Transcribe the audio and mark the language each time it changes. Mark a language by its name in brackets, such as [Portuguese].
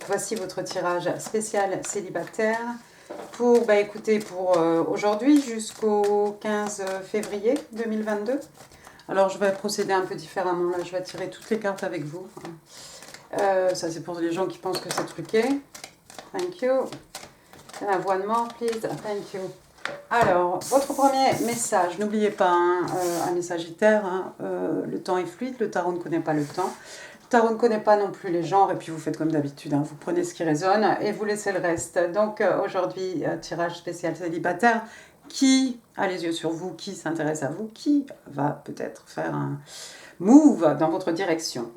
[French] Voici votre tirage spécial célibataire pour, écoutez, pour aujourd'hui jusqu'au 15 février 2022. Alors je vais procéder un peu différemment, là je vais tirer toutes les cartes avec vous. Ça c'est pour les gens qui pensent que c'est truqué. [English] Thank you. And I have one more please, thank you. [French] Alors, votre premier message, n'oubliez pas, amis Sagittaires, le temps est fluide, le tarot ne connaît pas le temps. Le tarot ne connaît pas non plus les genres, et puis vous faites comme d'habitude, vous prenez ce qui résonne et vous laissez le reste. Donc aujourd'hui, tirage spécial célibataire, qui a les yeux sur vous, qui s'intéresse à vous, qui va peut-être faire un move dans votre direction.